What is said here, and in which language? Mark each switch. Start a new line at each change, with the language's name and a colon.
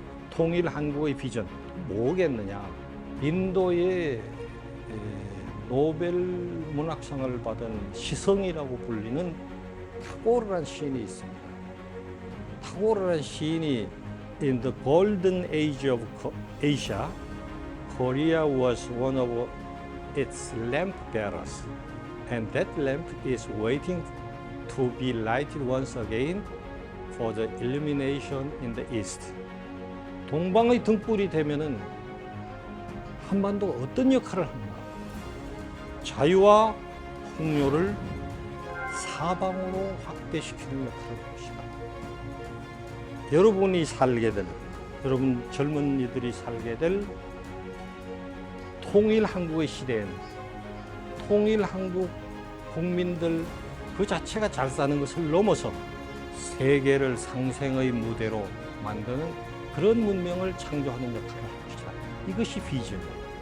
Korean: 통일 한국의 비전 뭐겠느냐? 인도의 노벨 문학상을 받은 시성이라고 불리는 타고르란 시인이 있습니다. 타고르란 시인이
English: In the golden age of Asia, Korea was one of its lamp bearers, and that lamp is waiting to be lighted once again for the illumination in the east.
Korean: 동방의 등불이 되면은 한반도가 어떤 역할을 합니까? 자유와 풍요를 사방으로 확대시키는 역할을 할 것이다. 여러분이 살게 될, 여러분 젊은이들이 살게 될 통일 한국의 시대에는 통일 한국 국민들 그 자체가 잘 사는 것을 넘어서 세계를 상생의 무대로 만드는 그런 문명을 창조하는 역할을 할 것이다. 이것이 비전이에요.